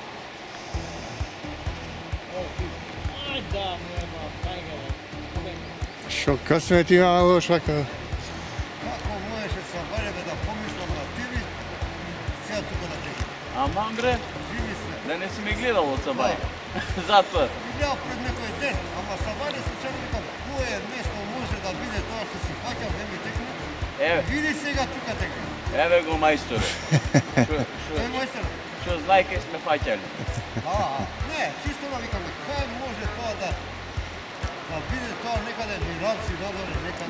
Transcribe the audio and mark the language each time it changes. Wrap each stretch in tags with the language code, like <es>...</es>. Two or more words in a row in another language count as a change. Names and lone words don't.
<mk>Ај да, нема, најгава. Шо късмет има лош вака? Како можеше се баре да помислам на тебе, сега тука да Аман бре, Живи се. да не си ме гледал од сабај. Zato. Видјел пред некој ден, ама Sabari случайно викам, кое место може да биде тоа што си фаќал, не ми текне. Еве, Види сега тука текне. еве го мајсторе. Тој мајстор. Што знае кај сме фаќали. Не, чисто да викам, кај може тоа да биде тоа некаде Миранци, надоле некаде.</mk>